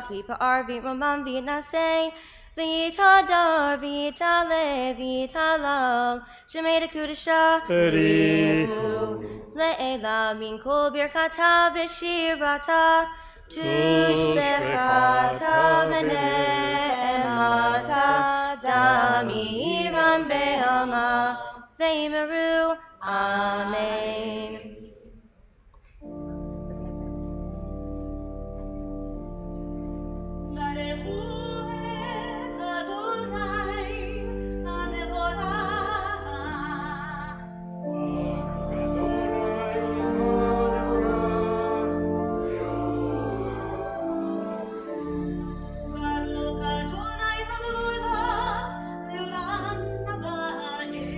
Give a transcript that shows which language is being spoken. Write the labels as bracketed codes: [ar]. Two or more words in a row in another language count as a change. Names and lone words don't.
[arc] ויתפאר ויתרומם ויתנשא ויתהדר ויתעלה ויתהלל שמה דקודשא בריך הוא לעילא מן כל ברכתא ושירתא תשבחתא ונחמתא דאמירן בעלמא ואמרו. Amen. [he] ברכו את אדוני המבורך ברוך אדוני המבורך לעולם ועד.